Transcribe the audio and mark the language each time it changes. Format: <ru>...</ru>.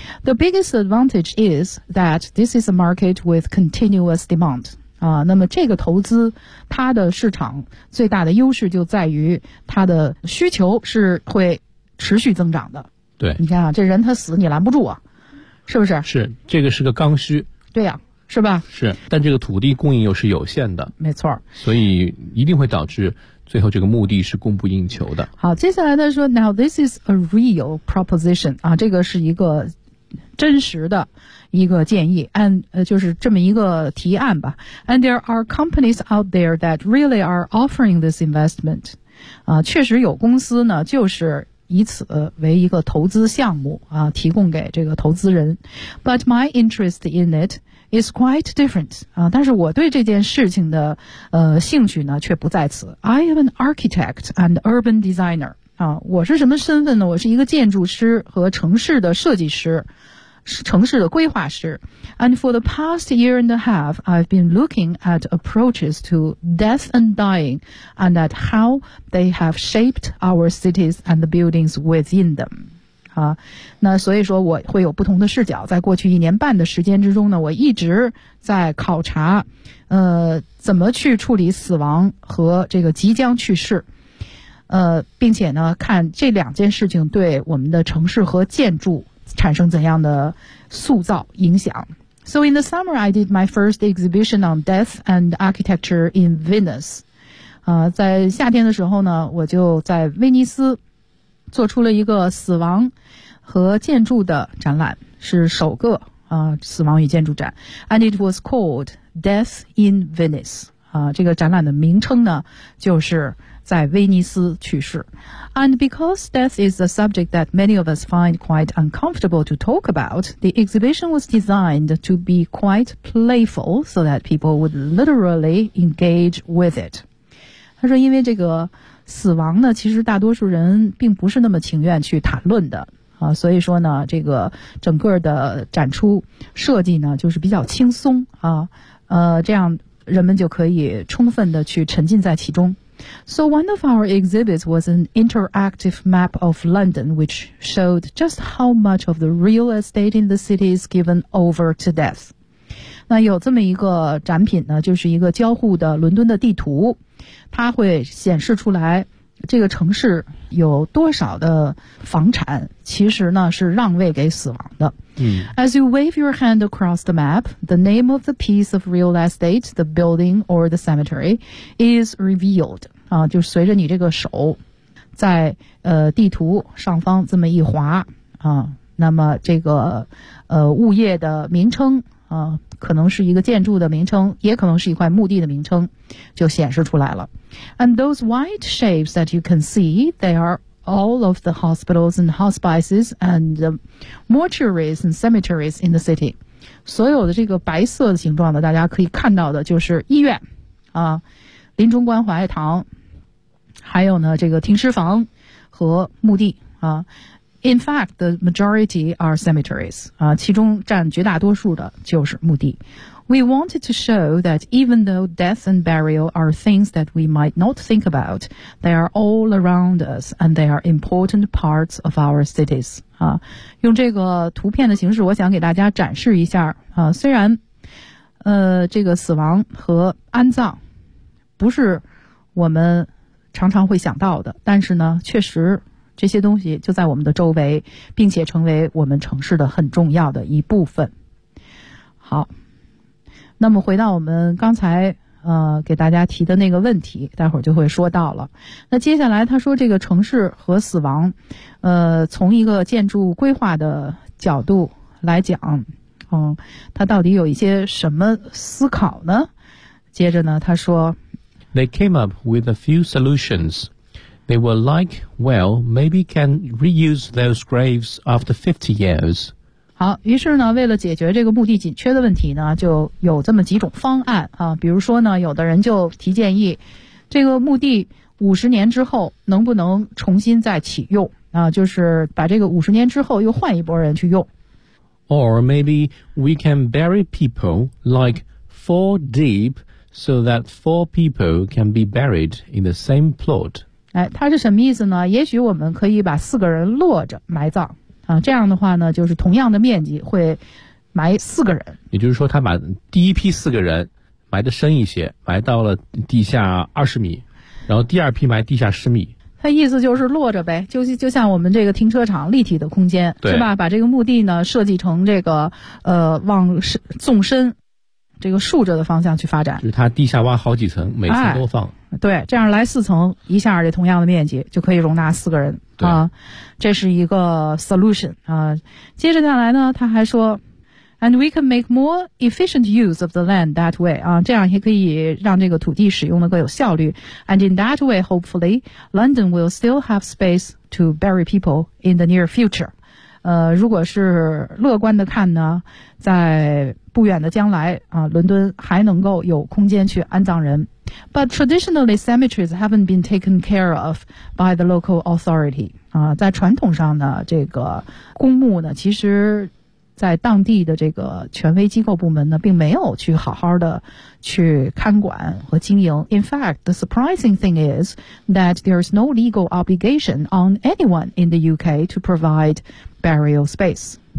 <en>The biggest advantage is that this is a market with continuous demand.</en> <zh>啊，那么这个投资它的市场最大的优势就在于它的需求是会持续增长的。对，你看啊，这人他死你拦不住啊，是不是？是，这个是个刚需。对呀、啊，是吧？是，但这个土地供应又是有限的。没错。所以一定会导致。最后这个目的是供不应求的。好，接下来他说</zh> <en>Now this is a real proposition</en> <zh>啊，这个是一个真实的一个建议 and、就是这么一个提案吧。</zh> <en>And there are companies out there that really are offering this investment</en> <zh>啊，确实有公司呢就是以此为一个投资项目啊，提供给这个投资人。</zh> <en>But my interest in itIs quite different</en> <zh>啊，但是我对这件事情的兴趣呢却不在此。</zh> <en>I am an architect and urban designer</en> <zh>啊，我是什么身份呢？我是一个建筑师和城市的设计师，城市的规划师。</zh> <en>And for the past year and a half, I've been looking at approaches to death and dying, and at how they have shaped our cities and the buildings within them.</en> <zh>啊，那所以说我会有不同的视角，在过去一年半的时间之中呢，我一直在考察怎么去处理死亡和这个即将去世，并且呢看这两件事情对我们的城市和建筑产生怎样的塑造影响。</zh> <en>So in the summer I did my first exhibition on death and architecture in Venice</en> <zh>啊，在夏天的时候呢我就在威尼斯做出了一个死亡和建筑的展览，是首个死亡与建筑展。</zh> <en>And it was called Death in Venice.</en> <zh>这个展览的名称呢就是在威尼斯去世。</zh> <en>And because death is a subject that many of us find quite uncomfortable to talk about, the exhibition was designed to be quite playful so that people would literally engage with it.</en> <zh>他说因为这个死亡呢其实大多数人并不是那么情愿去谈论的啊，所以说呢这个整个的展出设计呢就是比较轻松啊，这样人们就可以充分的去沉浸在其中。</zh> <en>So one of our exhibits was an interactive map of London which showed just how much of the real estate in the city is given over to death.</en> <zh>那有这么一个展品呢就是一个交互的伦敦的地图，它会显示出来这个城市有多少的房产其实呢是让位给死亡的、嗯、</zh> <en>As you wave your hand across the map, the name of the piece of real estate, the building or the cemetery is revealed、</en> <zh>啊、就随着你这个手在地图上方这么一滑、啊、那么这个物业的名称可能是一个建筑的名称，也可能是一块墓地的名称，就显示出来了。</zh> <en>And those white shapes that you can see, they are all of the hospitals and hospices and mortuaries and cemeteries in the city.</en> <zh>所有的这个白色的形状的，大家可以看到的就是医院，啊，临终关怀堂，还有呢这个停尸房和墓地啊。</zh> <en>In fact, the majority are cemeteries.</en> <zh>其中占绝大多数的就是墓地。</zh> <en>We wanted to show that even though death and burial are things that we might not think about, they are all around us and they are important parts of our cities.</en> <zh>用这个图片的形式我想给大家展示一下。虽然这个死亡和安葬不是我们常常会想到的，但是呢确实这些东西就在我们的周围，并且成为我们城市的很重要的一部分。好。那么回到我们刚才给大家提的那个问题，待会儿就会说到了。那接下来他说这个城市和死亡，从一个建筑规划的角度来讲，他到底有一些什么思考呢？接着呢他说</zh> <en>They came up with a few solutions. They were like, well, maybe can reuse those graves after 50 years.</en> <zh>好，于是呢为了解决这个墓地紧缺的问题呢，就有这么几种方案啊。比如说呢，有的人就提建议这个墓地50年之后能不能重新再启用啊，就是把这个50年之后又换一波人去用。</zh> <en>Or maybe we can bury people like 4 deep so that 4 people can be buried in the same plot.</en> <zh>哎，它是什么意思呢？也许我们可以把四个人落着埋葬。这样的话呢就是同样的面积会埋四个人。也就是说他把第一批四个人埋得深一些，埋到了地下20米，然后第二批埋地下10米。他意思就是落着呗，就像我们这个停车场立体的空间，对，是吧，把这个墓地呢设计成这个往纵深这个竖着的方向去发展。就是他地下挖好几层，每层都放。哎，对，这样来四层一下这同样的面积就可以容纳四个人。对，这是一个 solution 啊。接着下来呢他还说</zh> <en>And we can make more efficient use of the land that way</en> <zh>啊，这样也可以让这个土地使用的更有效率。</zh> <en>And in that way hopefully London will still have space to bury people in the near future。</en> <zh>如果是乐观的看呢，在不远的将来啊，伦敦还能够有空间去安葬人。</zh> <en>But traditionally, cemeteries haven't been taken care of by the local authority.</en> <zh>在传统上呢，这个公墓呢，其实在当地的这个权威机构部门呢，并没有去好好的去看管和经营。</zh> <en>In fact, the surprising thing is that there is no legal obligation on anyone in the UK to provide burial space.</en>